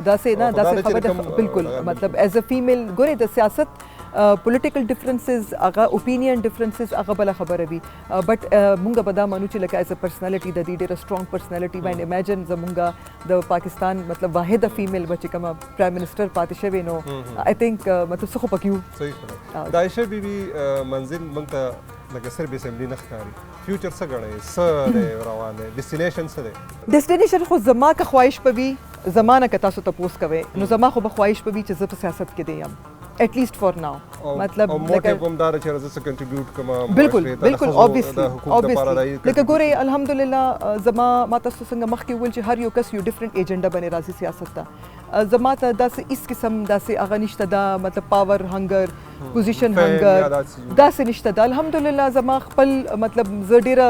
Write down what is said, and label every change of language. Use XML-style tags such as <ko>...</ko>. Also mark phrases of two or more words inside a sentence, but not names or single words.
<ps>داسې خبره بالکل مطلب</ps> <en>as a female</en> <ps>ګورئ د سیاست</ps> <en>political differences</en> <ps>هغه</ps> <en>opinion differences</en> <ps>هغه بله خبره وي بټ مونږ به دا منو چې لکه</ps> <en>as a personality</en> <ps>د دې ډېره</ps> <en>strong personality</en> <ps>باندې امیجن زمونږ د پاکستان مطلب واحده فیمیل به چې کومه</ps> <en>prime minister</en> <ps>پاتې شوې نو</ps> <en>I think</en> <ps>مطلب څه خو پکې وو صحیح د عائشہ بیبي منزل موږ ته لکه صرف اسمبلی نه ښکاري فیوچر څه ګڼئ څه دی روان دی ډیسټینیشن څه دی ډیسټینیشن خو زما که خواهش به وي زما نه که تاسو تپوس کوئ نو زما خو به خواهش به وي چې زه په سیاست کې دی یم</ps> <en>at least for now</en> <ps>مطلب موټیو کوم دا چې راځي څه کنټریبیوټ کوم بالکل obviously لکه ګورئ الحمدلله زما ما تاسو څنګه مخکې وویل چې هر یو کس یو</ps> <en>different agenda</en> <ps>باندې راځي سیاست ته زما ته داسې هیڅ قسم داسې هغه نشته دا مطلب</ps> <en>power hunger position hunger</en> <ps>داسې نشته دا الحمدلله زما خپل مطلب زه ډېره</ps>